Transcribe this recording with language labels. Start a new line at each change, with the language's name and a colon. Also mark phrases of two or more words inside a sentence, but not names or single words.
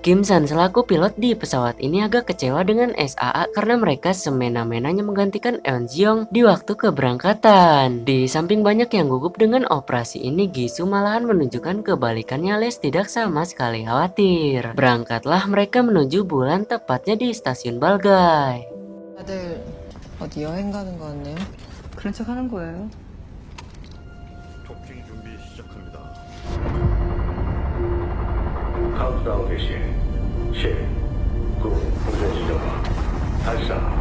Indonesian: Kim San selaku pilot di pesawat ini agak kecewa dengan SAA karena mereka semena-menanya menggantikan Eun Ji-young di waktu keberangkatan. Di samping banyak yang gugup dengan operasi ini, Gisu malahan menunjukkan kebalikannya alias tidak sama sekali khawatir. Berangkatlah mereka menuju bulan, tepatnya di stasiun Balgai.
Korean: 다들 어디 여행 가는 거 같네요. 그런 척 하는 거예요. 도킹 준비 시작합니다. 카운트다운 개시 10, 9, 공전 지점화 발사.